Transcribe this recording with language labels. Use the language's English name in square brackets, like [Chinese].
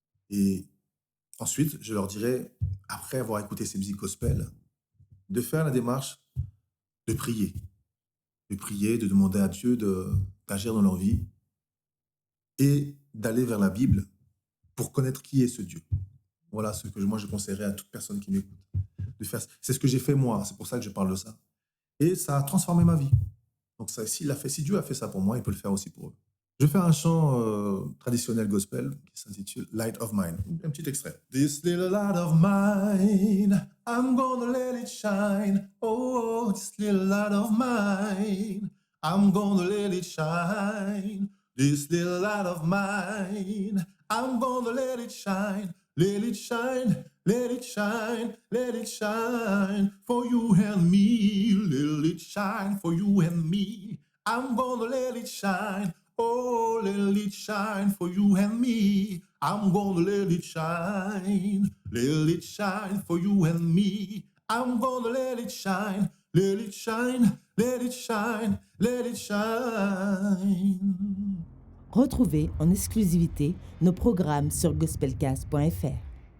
[French] Et ensuite, je leur dirais, après avoir écouté ces musiques gospel, de faire la démarche de prier, de demander à Dieu d'agir dans leur vie et d'aller vers la Bible pour connaître qui est ce Dieu. Voilà ce que moi je conseillerais à toute personne qui m'écoute de faire. C'est ce que j'ai fait moi, c'est pour ça que je parle de ça. Et ça a transformé ma vie. Donc ça, si Dieu a fait ça pour moi, il peut le faire aussi pour eux. Je vais faire un chant traditionnel gospel qui s'intitule Light of Mine. Un petit extrait. [English] This little light of mine, I'm gonna let it shine. Oh, this little light of mine, I'm gonna let it shine. This little light of mine, I'm gonna let it shine. Let it shine, let it shine, let it shine for you and me. Let it shine for you and me. I'm gonna let it shine. Oh, let it shine for you and me. I'm gonna let it shine. Let it shine for you and me. I'm gonna let it shine. Let it shine, let it shine, let it shine. [French] Retrouvez en exclusivité nos programmes sur gospelcast.fr.